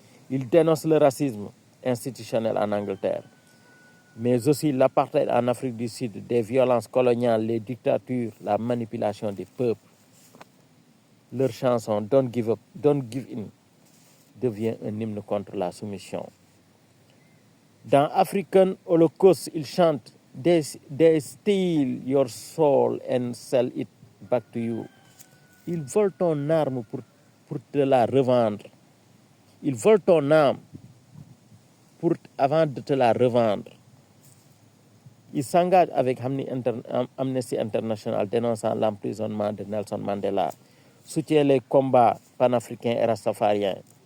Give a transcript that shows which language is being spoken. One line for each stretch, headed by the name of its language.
French: Ils dénoncent le racisme institutionnel en Angleterre, mais aussi l'apartheid en Afrique du Sud, des violences coloniales, les dictatures, la manipulation des peuples. Leur chanson Don't Give Up, Don't Give In devient un hymne contre la soumission. Dans African Holocaust, ils chantent
English: They steal your soul and sell it back to you.
French: Ils volent ton arme pour te la revendre. Ils volent ton âme avant de te la revendre. Ils s'engagent avec Amnesty International dénonçant l'emprisonnement de Nelson Mandela, soutient les combats panafricains et rastafariens.